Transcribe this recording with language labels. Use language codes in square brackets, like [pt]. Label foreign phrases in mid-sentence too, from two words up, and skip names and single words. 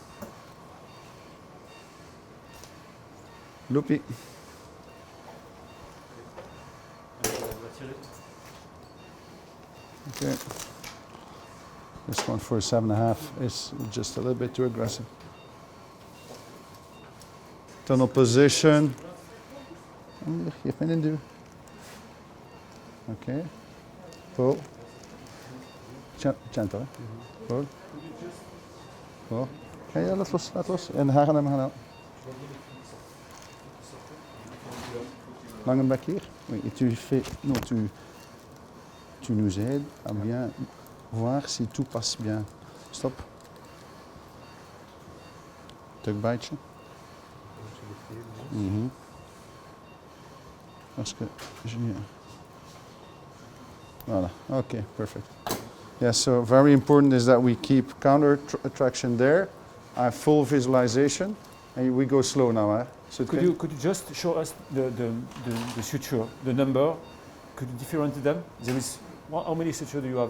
[en] Loopy. Okay. This one for 7.5 is just a little bit too aggressive. Tunnel position. [nl] Geef me een duw. Okay. [en] Pull. Gentle, hè? Pull. [nl] Pull. Ja, laat los, laat los. En haar hem gaan. Lange bek hier. [fr] Oui, et tu fais, non, tu nous aides à bien voir si tout passe bien. [nl] Stop. Tukbijtje. [fr] Parce que voilà. [en] Okay, perfect. Yeah, so very important is that we keep counter traction there. I have full visualization, and we go slow now. So could you just show us the suture, the number? Could you differentiate them? There is how many sutures do you have?